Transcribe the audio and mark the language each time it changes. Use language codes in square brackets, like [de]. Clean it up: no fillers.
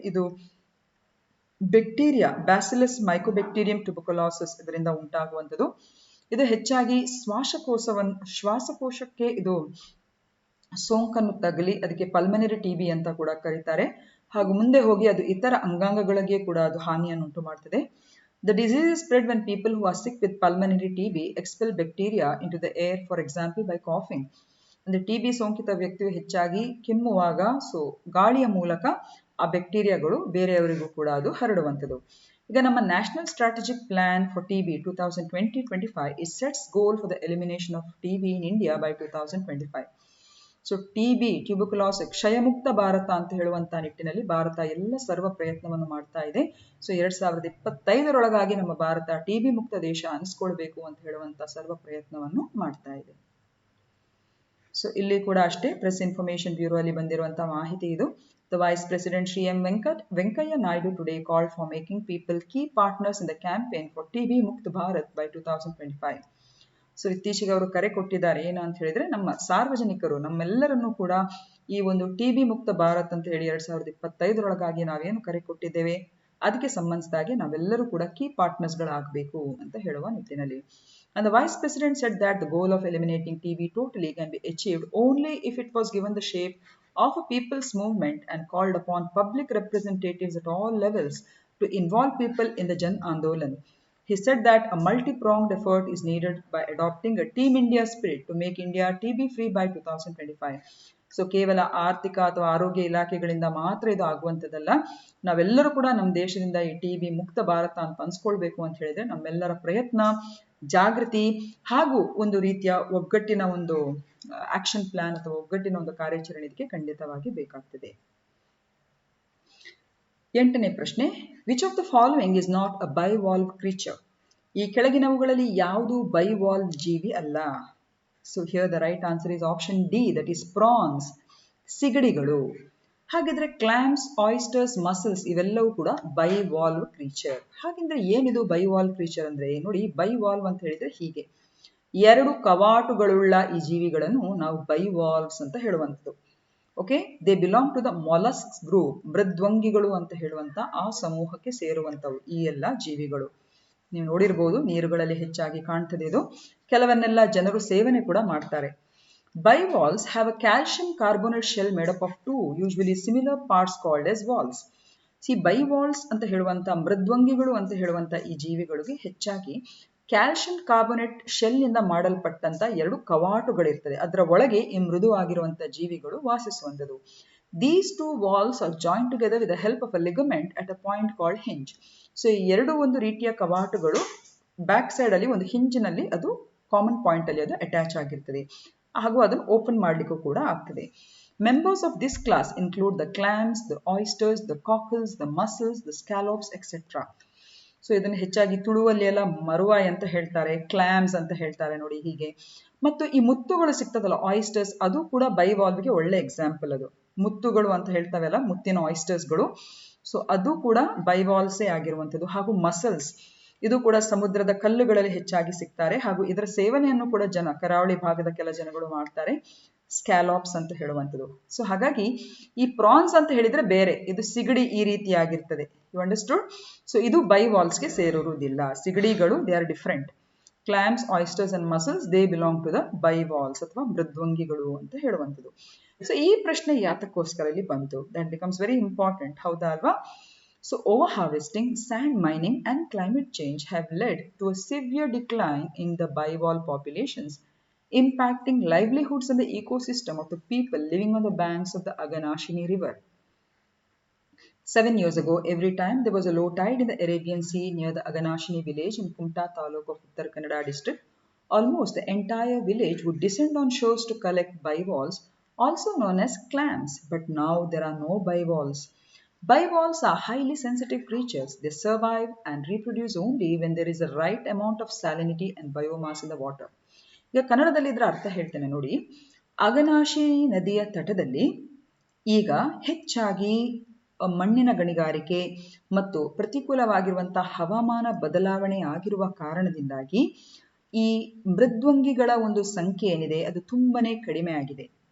[kn] ಇದು bacteria bacillus mycobacterium tuberculosis ಇದರಿಂದ ಉಂಟಾಗುವಂಥದ್ದು. ಇದು ಹೆಚ್ಚಾಗಿ ಶ್ವಾಸಕೋಶಕ್ಕೆ ಇದು ಸೋಂಕನ್ನು ತಗಲಿ ಅದಕ್ಕೆ ಪಲ್ಮನರಿ ಟಿಬಿ ಅಂತ ಕೂಡ ಕರೀತಾರೆ. ಹಾಗೂ ಮುಂದೆ ಹೋಗಿ ಅದು ಇತರ ಅಂಗಾಂಗಗಳಿಗೆ ಕೂಡ ಅದು ಹಾನಿಯನ್ನು ಉಂಟು ಮಾಡ್ತದೆ. [en] The disease is spread when people who are sick with pulmonary TB expel bacteria into the air, for example by coughing. [kn] ಅಂದ್ರೆ ಟಿಬಿ ಸೋಂಕಿತ ವ್ಯಕ್ತಿಯು ಹೆಚ್ಚಾಗಿ ಕೆಮ್ಮುವಾಗ ಗಾಳಿಯ ಮೂಲಕ ಆ ಬ್ಯಾಕ್ಟೀರಿಯಾಗಳು ಬೇರೆಯವರಿಗೂ ಕೂಡ ಅದು ಹರಡುವಂಥದ್ದು. [en] ಈಗ ನಮ್ಮ national strategic plan for TB 2020-25 is sets goal for the elimination of TB in India by 2025. [kn] So TB tuberculosis ಕ್ಷಯಮುಕ್ತ Bharat ಅಂತ ಹೇಳುವಂತಹ ನಿಟ್ಟಿನಲ್ಲಿ ಭಾರತ ಎಲ್ಲ ಸರ್ವ ಪ್ರಯತ್ನವನ್ನು ಮಾಡ್ತಾ ಇದೆ. ಸೊ 2025 ನಮ್ಮ ಭಾರತ ಟಿಬಿ ಮುಕ್ತ ದೇಶ ಅನಿಸ್ಕೊಳ್ಬೇಕು ಅಂತ ಹೇಳುವಂತ ಸರ್ವ ಪ್ರಯತ್ನವನ್ನು ಮಾಡ್ತಾ ಇದೆ. ಸೊ ಇಲ್ಲಿ ಕೂಡ ಅಷ್ಟೇ ಪ್ರೆಸ್ ಇನ್ಫಾರ್ಮೇಶನ್ ಬ್ಯೂರೋ ಅಲ್ಲಿ ಬಂದಿರುವಂತಹ ಮಾಹಿತಿ ಇದು. [en] The Vice President Shri M. Venkaiah Naidu today called for making people key partners in the campaign for TB Mukt Bharat by 2025. [kn] So ಇತ್ತೀಚೆಗೆ ಅವರು ಕರೆ ಕೊಟ್ಟಿದ್ದಾರೆ. ಏನು ಅಂತ ಹೇಳಿದ್ರೆ, ನಮ್ಮ ಸಾರ್ವಜನಿಕರು ನಮ್ಮೆಲ್ಲರನ್ನು ಕೂಡ ಈ ಒಂದು ಟಿಬಿ ಮುಕ್ತ ಭಾರತ್ ಅಂತ ಹೇಳಿ 2025 ನಾವೇನು ಕರೆ ಕೊಟ್ಟಿದ್ದೇವೆ ಅದಕ್ಕೆ ಸಂಬಂಧಿಸಿದಾಗೆ ನಾವೆಲ್ಲರೂ ಕೂಡ ಕೀ ಪಾರ್ಟ್ನರ್ಸ್ ಗಳಾಗಬೇಕು ಅಂತ ಹೇಳುವ ನಿಟ್ಟಿನಲ್ಲಿ. [en] And the Vice President said that the goal of eliminating TB totally can be achieved only if it was given the shape of a people's movement and called upon public representatives at all levels to involve people in the Jan Andolan. He said that a multi-pronged effort is needed by adopting a Team India spirit to make India TB free by 2025. [kn] So ಕೇವಲ ಆರ್ಥಿಕ ಅಥವಾ ಆರೋಗ್ಯ ಇಲಾಖೆಗಳಿಂದ ಮಾತ್ರ ಇದು ಆಗುವಂಥದ್ದಲ್ಲ. ನಾವೆಲ್ಲರೂ ಕೂಡ ನಮ್ಮ ದೇಶದಿಂದ ಈ ಟಿಬಿ ಮುಕ್ತ ಭಾರತ ಅಂತ ಅನ್ಸ್ಕೊಳ್ಬೇಕು ಅಂತ ಹೇಳಿದ್ರೆ ನಮ್ಮೆಲ್ಲರ ಪ್ರಯತ್ನ, ಜಾಗೃತಿ ಹಾಗೂ ಒಂದು ರೀತಿಯ ಒಗ್ಗಟ್ಟಿನ ಒಂದು ಆಕ್ಷನ್ ಪ್ಲಾನ್ ಅಥವಾ ಒಗ್ಗಟ್ಟಿನ ಒಂದು ಕಾರ್ಯಾಚರಣೆ ಇದಕ್ಕೆ ಖಂಡಿತವಾಗಿ ಬೇಕಾಗ್ತದೆ. [en] 8ನೇ ಪ್ರಶ್ನೆ, which of the following is not a bivalve creature? [kn] ಈ ಕೆಳಗಿನವುಗಳಲ್ಲಿ ಯಾವುದು ಬೈವಾಲ್ವ್ ಜೀವಿ ಅಲ್ಲ? [en] So here the right answer is option D, that is prawns, ಸಿಗಡಿಗಳು. [kn] ಹಾಗಿದ್ರೆ ಕ್ಲಾಮ್ಸ್, ಆಯಿಸ್ಟರ್ಸ್, ಮಸಲ್ಸ್ ಇವೆಲ್ಲವೂ ಕೂಡ ಬೈವಾಲ್ವ್ ಕ್ರೀಚರ್. ಹಾಗಿದ್ರೆ ಏನಿದು ಬೈವಾಲ್ವ್ ಕ್ರೀಚರ್ ಅಂದ್ರೆ, ನೋಡಿ ಬೈವಾಲ್ವ್ ಅಂತ ಹೇಳಿದ್ರೆ ಹೀಗೆ 2 ಕವಾಟುಗಳುಳ್ಳ ಈ ಜೀವಿಗಳನ್ನು ನಾವು ಬೈವಾಲ್ವ್ಸ್ ಅಂತ ಹೇಳುವಂಥದ್ದು. [en] okay, they belong to the mollusc group, [kn] ಮೃದ್ವಂಗಿಗಳು ಅಂತ ಹೇಳುವಂತ ಆ ಸಮೂಹಕ್ಕೆ ಸೇರುವಂತವು ಈ ಎಲ್ಲ ಜೀವಿಗಳು. ನೀವು ನೋಡಿರ್ಬೋದು ನೀರುಗಳಲ್ಲಿ ಹೆಚ್ಚಾಗಿ ಕಾಣ್ತದೆ ಇದು. ಕೆಲವನ್ನೆಲ್ಲ ಜನರು ಸೇವನೆ ಕೂಡ ಮಾಡ್ತಾರೆ. [en] Bivalves have a calcium carbonate shell made up of two usually similar parts called as valves. [kn] ಬೈವಾಲ್ಸ್ ಅಂತ ಹೇಳುವಂತ ಮೃದ್ವಂಗಿಗಳು ಅಂತ ಹೇಳುವಂತ ಈ ಜೀವಿಗಳಿಗೆ ಹೆಚ್ಚಾಗಿ ಕ್ಯಾಲ್ಸಿಯಂ ಕಾರ್ಬೋನೇಟ್ ಶೆಲ್ ನಿಂದ ಮಾಡಲ್ಪಟ್ಟಂತ ಎರಡು ಕವಾಟುಗಳಿರ್ತದೆ. ಅದರ ಒಳಗೆ ಈ ಮೃದುವಾಗಿರುವಂತಹ ಜೀವಿಗಳು ವಾಸಿಸುವಂಥದ್ದು. [en] These two walls are joined together with the help of a ligament at a point called hinge. [kn] So ಈ ಎರಡು ಒಂದು ರೀತಿಯ ಕವಾಟುಗಳು ಬ್ಯಾಕ್ ಸೈಡ್ ಅಲ್ಲಿ ಒಂದು ಹಿಂಜಿನಲ್ಲಿ ಅದು ಕಾಮನ್ ಪಾಯಿಂಟ್ ಅಲ್ಲಿ ಅದು ಅಟ್ಯಾಚ್ ಆಗಿರ್ತದೆ, ಹಾಗೂ ಅದನ್ನು ಓಪನ್ ಮಾಡಲಿಕ್ಕೂ ಕೂಡ ಆಗ್ತದೆ. [en] Members of this class include the clams, the oysters, the cockles, the mussels, the scallops, etc. [kn] So ಇದನ್ನು ಹೆಚ್ಚಾಗಿ ತುಳುವಲ್ಲಿ ಎಲ್ಲ ಮರುವಾಯ್ ಅಂತ ಹೇಳ್ತಾರೆ, ಕ್ಲಾಮ್ಸ್ ಅಂತ ಹೇಳ್ತಾರೆ ನೋಡಿ ಹೀಗೆ. ಮತ್ತು ಈ ಮುತ್ತುಗಳು ಸಿಗ್ತದಲ್ಲ ಆಯಿಸ್ಟರ್ಸ್, ಅದು ಕೂಡ ಬೈವಾಲ್ವ್ಗೆ ಒಳ್ಳೆ ಎಕ್ಸಾಂಪಲ್. ಅದು ಮುತ್ತುಗಳು ಅಂತ ಹೇಳ್ತಾವೆಲ್ಲ, ಮುತ್ತಿನ ಆಯಿಸ್ಟರ್ಸ್ಗಳು, ಸೊ ಅದು ಕೂಡ ಬೈವಾಲ್ಸೇ ಆಗಿರುವಂಥದ್ದು. ಹಾಗೂ ಮಸಲ್ಸ್, ಇದು ಕೂಡ ಸಮುದ್ರದ ಕಲ್ಲುಗಳಲ್ಲಿ ಹೆಚ್ಚಾಗಿ ಸಿಗ್ತಾರೆ, ಹಾಗೂ ಇದರ ಸೇವನೆಯನ್ನು ಕೂಡ ಕರಾವಳಿ ಭಾಗದ ಕೆಲ ಜನಗಳು ಮಾಡ್ತಾರೆ, ಸ್ಕ್ಯಾಲಾಪ್ಸ್ ಅಂತ ಹೇಳುವಂಥದ್ದು. ಸೊ ಹಾಗಾಗಿ ಈ ಪ್ರಾನ್ಸ್ ಅಂತ ಹೇಳಿದ್ರೆ ಬೇರೆ, ಇದು ಸಿಗಡಿ ಈ ರೀತಿಯಾಗಿರ್ತದೆ. [en] You understood? [kn] ಸೊ ಇದು ಬೈವಾಲ್ಸ್ಗೆ ಸೇರುವುದಿಲ್ಲ. ಸಿಗಡಿಗಳು [en] They are different. Clams, oysters and mussels they belong to the bivalves [kn] ಅಥವಾ ಮೃದ್ವಂಗಿಗಳು ಅಂತ ಹೇಳುವಂಥದ್ದು. ಸೊ ಈ ಪ್ರಶ್ನೆ ಯಾತಕ್ಕೋಸ್ಕರ ಇಲ್ಲಿ ಬಂತು, [en] that becomes very important, [kn] ಹೌದಾ ಅಲ್ವಾ? [en] So overharvesting, sand mining and climate change have led to a severe decline in the bivalve populations, impacting livelihoods and the ecosystem of the people living on the banks of the Aganashini River. 7 years ago, every time there was a low tide in the Arabian Sea near the Aganashini village in Kumta Taluk of Uttar Kannada district, almost the entire village would descend on shores to collect bivalves, also known as clams. But now there are no bivalves. Bivalves are highly sensitive creatures. They survive and reproduce only when there is a right amount of salinity and biomass in the water. [kn] ಈಗ ಕನ್ನಡದಲ್ಲಿ ಇದರ ಅರ್ಥ ಹೇಳ್ತೇನೆ ನೋಡಿ. ಅಘನಾಶಿನಿ ನದಿಯ ತಟದಲ್ಲಿ ಈಗ ಹೆಚ್ಚಾಗಿ ಮಣ್ಣಿನ ಗಣಿಗಾರಿಕೆ ಮತ್ತು ಪ್ರತಿಕೂಲವಾಗಿರುವಂತಹ ಹವಾಮಾನ ಬದಲಾವಣೆ ಆಗಿರುವ ಕಾರಣದಿಂದಾಗಿ ಈ ಮೃದ್ವಂಗಿಗಳ ಒಂದು ಸಂಖ್ಯೆ ಏನಿದೆ ಅದು ತುಂಬಾನೇ ಕಡಿಮೆ ಆಗಿದೆ.